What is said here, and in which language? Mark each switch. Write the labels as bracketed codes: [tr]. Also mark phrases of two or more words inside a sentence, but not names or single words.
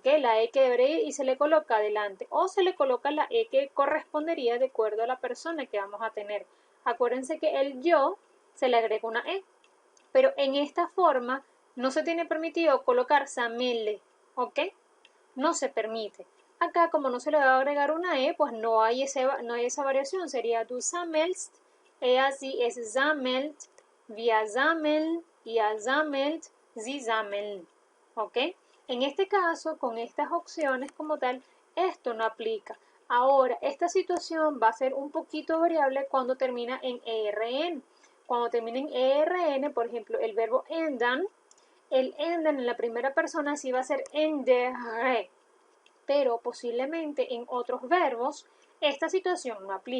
[es] La E que debería ir y se le coloca adelante, o se le coloca la E que correspondería de acuerdo a la persona que vamos a tener. Acuérdense que el yo se le agrega una E, pero en esta forma no se tiene permitido colocar samele, ¿ok? No se permite. Acá, como no se le va a agregar una E, pues no hay esa variación. [de] Sería du sammelst, sie es sammelt, wir sammeln, ihr sammelt, sie sammeln. [es] ¿Ok? En este caso, con estas opciones como tal, esto no aplica. Ahora, esta situación va a ser un poquito variable cuando termina en ERN. Cuando termina en ERN, por ejemplo, el verbo enden, el enden en la primera persona sí va a ser endere, pero posiblemente en otros verbos esta situación no aplique.